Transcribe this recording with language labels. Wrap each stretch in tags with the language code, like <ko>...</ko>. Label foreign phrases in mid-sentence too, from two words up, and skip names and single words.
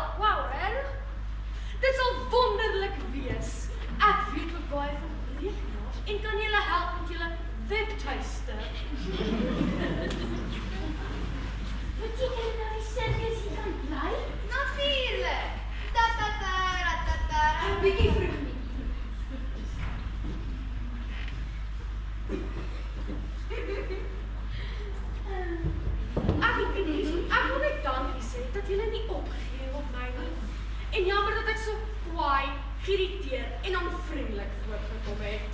<af>Wow, regtig? Dit sal wonderlik wees. Ek weet ook baie van rekenaars en kan julle help met julle webtuiste. Beteken dit nou die sirkus hier kan bly? Natuurlik. Ta-ta-ta-ra-ta-ta. 'n Bietjie vroeg nie. Ek wil net dankie sê dat julle nie opgegee het op my nie. En jammer dat ek so kwaai, geïrriteerd en onvriendelik voorgekom het.</af>